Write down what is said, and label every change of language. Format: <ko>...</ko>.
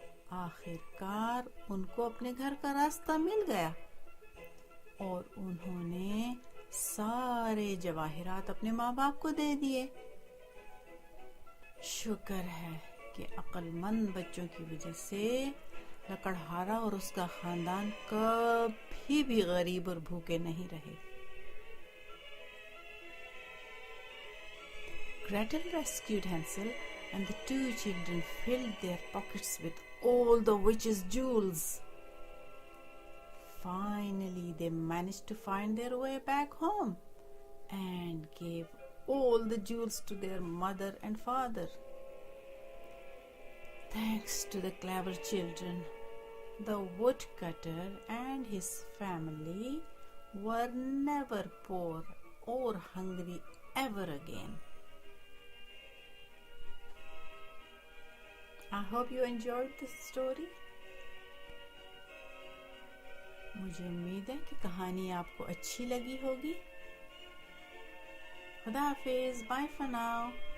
<ur>آخر کار ان کو اپنے گھر کا راستہ مل گیا اور انہوں نے سارے جواہرات اپنے ماں باپ کو دے دیے. شکر ہے کہ عقل مند بچوں کی وجہ سے لکڑہارا اور اس کا خاندان کبھی بھی غریب اور بھوکے نہیں رہے.</ur> <en>Gretel rescued Hansel and the two children filled their pockets with all the witch's jewels. Finally, they managed to find their way back home and gave all the jewels to their mother and father. Thanks to the clever children, the woodcutter and his family were never poor or hungry ever again. I hope you enjoyed this story.</en> <ur>مجھے امید ہے کہ کہانی آپ کو اچھی لگی ہوگی. خدا حافظ.</ur> <en>Bye for now.</en>